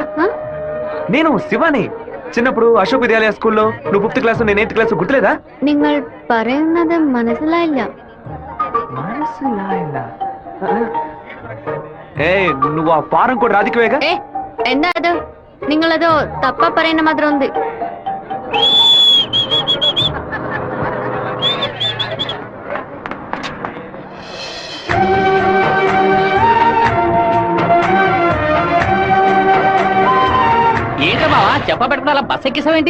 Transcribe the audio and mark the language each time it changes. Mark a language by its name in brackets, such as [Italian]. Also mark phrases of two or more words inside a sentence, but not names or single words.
[Telugu] నేను శివాని. చిన్నప్పుడు అశోక్ విద్యాలయ స్కూల్లో నువ్వు 5th క్లాస్ నేను 8th క్లాస్, గుర్తులేదా? [Malayalam] നിങ്ങൾ പറയുന്നത് മനസ്സിലായില്ല. [Telugu] ఏ నువ్వు ఆ ఫారం కూడా రాధికవేగా? [Malayalam] എന്താ അത്? നിങ്ങളത് തപ്പ പറയുന്ന മാത്രം ഉണ്ട്. [Telugu] ఏంటో బావా చెప్ప పెట్టుకుని అలా బస్ ఎక్కిసావేంటి?